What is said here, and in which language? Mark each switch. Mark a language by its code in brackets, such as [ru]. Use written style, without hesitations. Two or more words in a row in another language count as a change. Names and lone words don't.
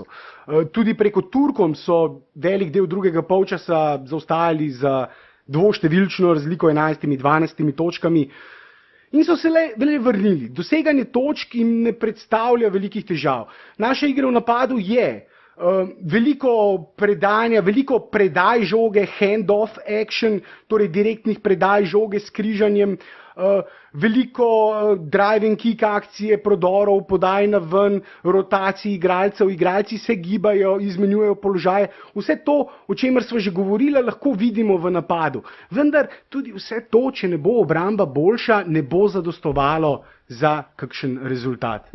[sl] Tudi preko Turkom so velik del drugega polčasa zaostali za dvoštevilčno razliko 11-12 točkami. In so se le vrnili. Doseganje točk jim ne predstavlja velikih težav. Naša igra v napadu je veliko predanja, veliko predaj žoge, [en] hand-off action, [sl] torej direktnih predaj žoge s križanjem, veliko [en] drive and kick [sl] akcije, prodorov, podaj na ven, rotacij igralcev, igralci se gibajo, izmenjujejo položaje. Vse to, o čemer smo že govorili, lahko vidimo v napadu. Vendar tudi vse to, če ne bo obramba boljša, ne bo zadostovalo za kakšen rezultat.